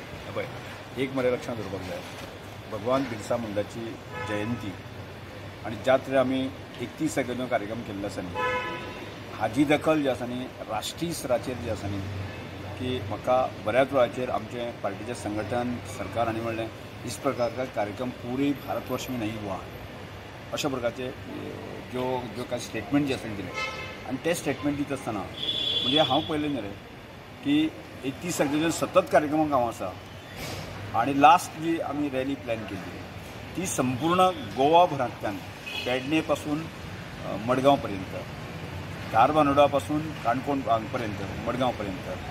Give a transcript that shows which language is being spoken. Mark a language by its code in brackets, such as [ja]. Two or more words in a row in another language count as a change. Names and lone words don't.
[kok] पळय, एक मरे लक्षात दवरपाक जाय, भगवान बिरसा मुंडाची जयंती आनी ज्या तरेन आमी 31 सेकंद कार्यक्रम केल्लो आसा न्ही, हाजी दखल जी आसा न्ही राष्ट्रीय स्तराचेर जी आसा न्ही, की म्हाका बऱ्याच वेळाचेर आमचे पार्टीचे संघटन सरकार हांणी म्हणलें [hi] इस प्रकार का कार्यक्रम पूरे भारतवर्ष में नहीं हुआ, [kok] अशा प्रकारचे जो काय स्टेटमेंट जे आसा दिले आनी ते स्टेटमेंट दिता आसतना म्हणजे हांव पळयलें न्ही रे की 31 सेकंदाचेर सतत कार्यक्रमाक हांव आसा आनी लास्ट जी आमी रॅली प्लॅन केली ती संपूर्ण गोवा भरांतल्यान पेडणे पासून मडगांव पर्यंत, धारबांदोडा पासून काणकोण पर्यंत, मडगांव पर्यंत,